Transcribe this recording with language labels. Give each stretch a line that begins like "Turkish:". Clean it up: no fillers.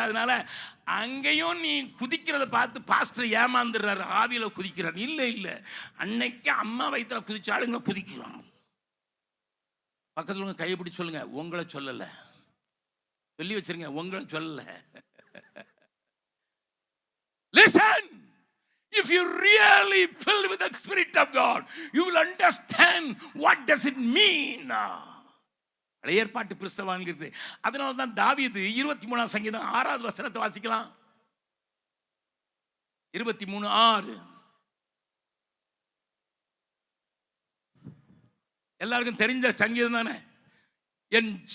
Tamil: அதனால அங்கேயும் நீ குதிக்கிறத பார்த்து பாஸ்டர் ஏமாந்துடுறாரு, ஆவியில குதிக்கிறான். இல்லை, அன்னைக்கு அம்மா வயிற்றுல குதிச்சாளுங்க குதிக்கிறான். பக்கத்துல கையை பிடிச்சி சொல்லுங்க, உங்களை சொல்லல, சொல்லி வச்சிருங்க, உங்களை சொல்லல.
English: Listen, if you really filled with the Spirit of God, you will understand what does it mean.
Tamil: பழைய ஏற்பாட்டு கிறிஸ்தவங்கிறது. அதனால தான் தாவீது 23ஆம் சங்கீதம் 6வது வசனத்தை வாசிக்கலாம். 23:6. எல்லாருக்கும் தெரிஞ்ச சங்கீதம் தானே. என்